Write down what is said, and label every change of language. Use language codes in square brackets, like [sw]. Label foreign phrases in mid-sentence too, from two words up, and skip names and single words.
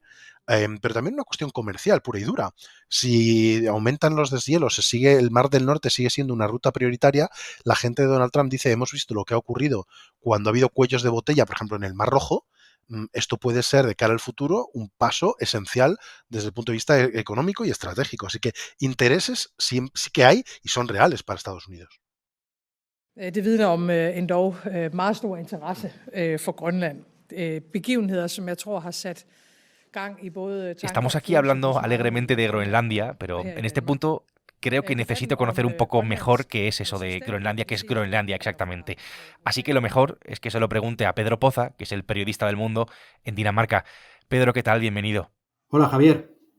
[es] Pero también una cuestión comercial pura y dura. Si aumentan los deshielos, el Mar del Norte sigue siendo una ruta prioritaria, la gente de Donald Trump dice, hemos visto lo que ha ocurrido cuando ha habido cuellos de botella, por ejemplo, en el Mar Rojo. Esto puede ser, de cara al futuro, un paso esencial desde el punto de vista económico y estratégico. Así que intereses sí que hay y son reales para Estados Unidos. [da] Det vidner om endog meget stor interesse for Grønland. Begivenheder, som jeg tror har sat gang i både... [es] Estamos aquí hablando alegremente de Groenlandia, pero en este punto creo que necesito conocer un poco mejor qué es eso de Groenlandia, qué es Groenlandia exactamente. Así que lo mejor es que se lo pregunte a Pedro Poza, que es el periodista del Mundo en Dinamarca. Pedro, ¿qué tal? Bienvenido. Hola, Javier.